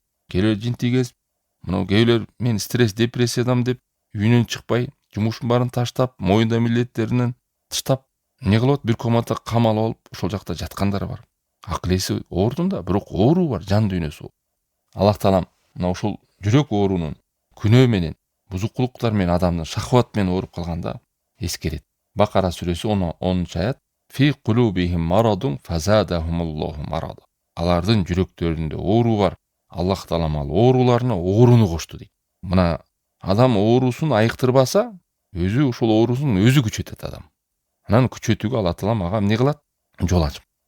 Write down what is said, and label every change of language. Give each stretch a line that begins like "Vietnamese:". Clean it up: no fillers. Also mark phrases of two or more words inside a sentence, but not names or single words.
Kyrgyz: Кээбилер жин тийгенсип, мына кээбилер мен стресс, депрессиядам деп үйүнөн чыкпай, жумушун баарын таштап, моюнда милдеттеринен таштап, эмне кылып бир комнатада камалып алып, ошол жакта жаткандар бар. Акыл эси оордун да, бирок оору бар, жан дүйнөсү. Аллах таалам мына ушул жүрөк оорунун күнөө менен, бузукулуктар менен адамдын шахват менен ооруп калганда эскерет. Бакара сүрөсү 10-аят.
Arabic: في قلوبهم مرض فزادهم الله مرضا.
Kyrgyz: Алардын жүрөктөрүндө оору бар. Аллах таалам ал ооруларына ооруну кошту дейт. Мына адам оорусун айыктырбаса, өзү ушул оорусун өзү күчөтөт адам. Анан күчөтүүгө Аллах таалам ага эмне кылат? Жол ачып.